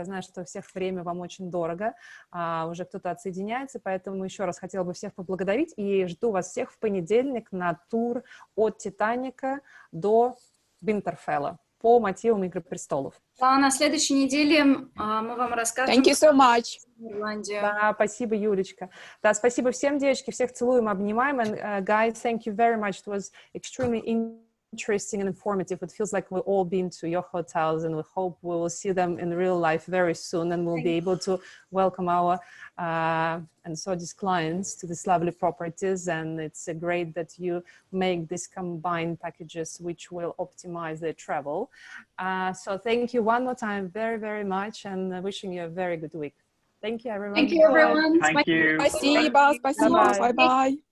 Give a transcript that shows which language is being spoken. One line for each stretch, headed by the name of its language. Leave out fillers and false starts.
Russian: Я знаю, что у всех время вам очень дорого. Уже кто-то отсоединяется, поэтому еще раз хотела бы всех поблагодарить и жду вас всех в понедельник на тур от Титаника до Винтерфелла по мотивам «Игры престолов». А на следующей неделе мы вам расскажем...
English: Thank you so much.
Russian: Ирландию. Да, спасибо, Юлечка. Да, спасибо всем, девочки, всех целуем, обнимаем.
English: And guys, thank you very much. It was extremely interesting and informative. It feels like we've all been to your hotels, and we hope we will see them in real life very soon, and we'll be able to welcome our and Sodi's clients to these lovely properties. And it's great that you make these combined packages which will optimize their travel. So thank you one more time very, very much, and wishing you a very good week. Thank you, everyone. Thank you, everyone. Thank you.
Russian: Спасибо, спасибо, bye-bye.